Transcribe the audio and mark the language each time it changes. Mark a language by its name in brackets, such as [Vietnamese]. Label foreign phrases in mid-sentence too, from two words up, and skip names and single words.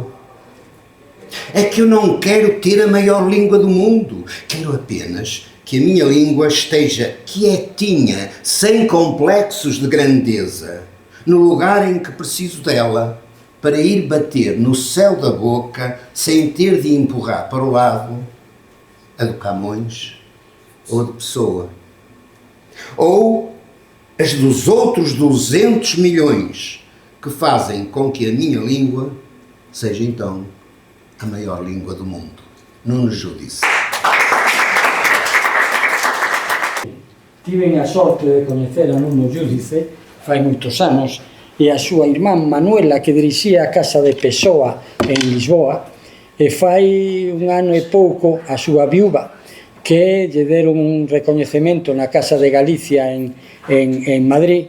[Portuguese] É que eu não quero ter a maior língua do mundo, quero apenas que a minha língua esteja quietinha, sem complexos de grandeza, no lugar em que preciso dela, para ir bater no céu da boca sem ter de empurrar para o lado a do Camões ou a do Pessoa. Ou as dos outros 200 milhões que fazem com que a minha língua seja então a maior língua do mundo. Nuno Judice. [Galician] Tive a sorte de coñecer a Nuno Judice fai moitos anos e a súa irmán Manuela, que dirixía a Casa de Pessoa en Lisboa, e fai un ano e pouco a súa viúva, que lle deron un recoñecemento na Casa de Galicia en Madrid.